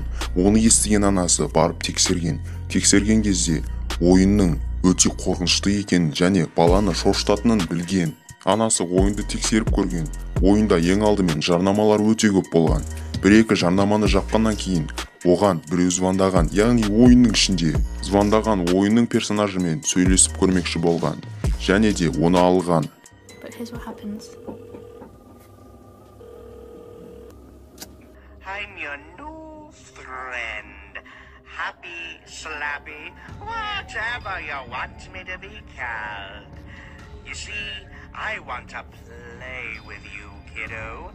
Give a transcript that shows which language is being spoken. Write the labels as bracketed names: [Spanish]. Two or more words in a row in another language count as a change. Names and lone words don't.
[Kazakh] Оны естіген анасы барып тексерген. Тексерген кезде ойынның өте қорқынышты екенін және баланы шошытатынын білген. Анасы ойынды тексеріп көрген. Ойында ең алдымен жарнамалар өте көп болған. Бір-екі жарнаманы жапқаннан кейін оған біреу звондаған, яғни ойынның ішінде звондаған ойынның персонажымен сөйлесіп көрмекші болған және де оны алған. [English] I'm your new friend. Happy, slappy, whatever you want me to be called. You see, I want to play with you, kiddo.